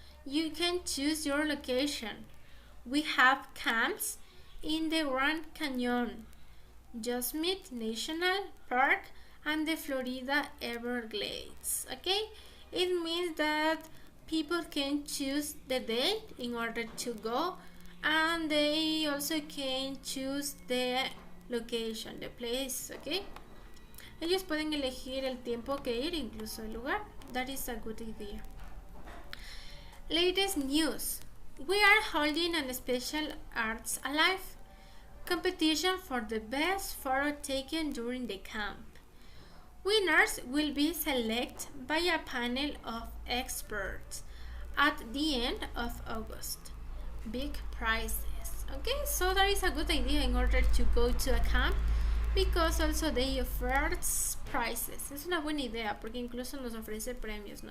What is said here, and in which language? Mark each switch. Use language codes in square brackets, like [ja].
[en] You can choose your location. We have camps in the Grand Canyon, Yosemite National Park, and the Florida Everglades. Okay, it means that people can choose the date in order to go, and they also can choose the location, the place. [es] Okay, ellos pueden elegir el tiempo que ir, incluso el lugar. [en] That is a good idea. Latest news. We are holding a special Arts Alive competition for the best photo taken during the camp. Winners will be selected by a panel of experts at the end of August. Big prizes. Okay, so that is a good idea in order to go to a camp, because also they offer prizes. [es] Es una buena idea porque incluso nos ofrece premios, ¿no?